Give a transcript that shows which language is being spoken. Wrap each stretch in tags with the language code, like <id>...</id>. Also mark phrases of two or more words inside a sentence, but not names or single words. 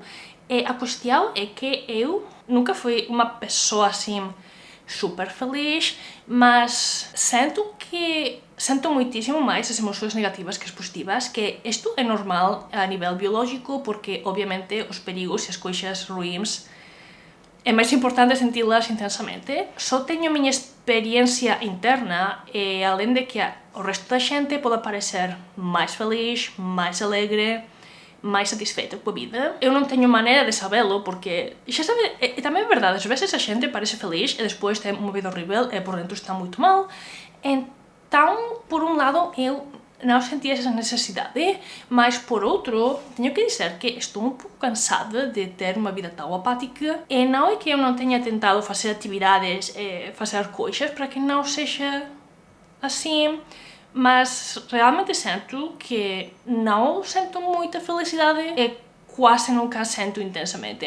<pt>E a questão é que eu nunca fui uma pessoa assim super feliz, mas sinto muitíssimo mais as emoções negativas que as positivas, que isto é normal a nível biológico, porque obviamente os perigos e as coisas ruins é mais importante senti-las intensamente.</pt> <gl>Só teño a miña experiencia interna e, além de que o resto da xente pode parecer máis feliz, máis alegre, máis satisfeita coa vida. Eu non teño maneira de sabelo porque, xa sabe, e tamén é verdade, ás veces a xente parece feliz e despois ten unha vida horrível e por dentro está moito mal.</gl> <pt>Então, por un lado, eu não senti essa necessidade, mas por outro, tenho que dizer que estou um pouco cansada de ter uma vida tão apática e não é que eu não tenha tentado fazer atividades e fazer coisas para que não seja assim, mas realmente sinto que não sinto muita felicidade e quase nunca sinto intensamente.</pt>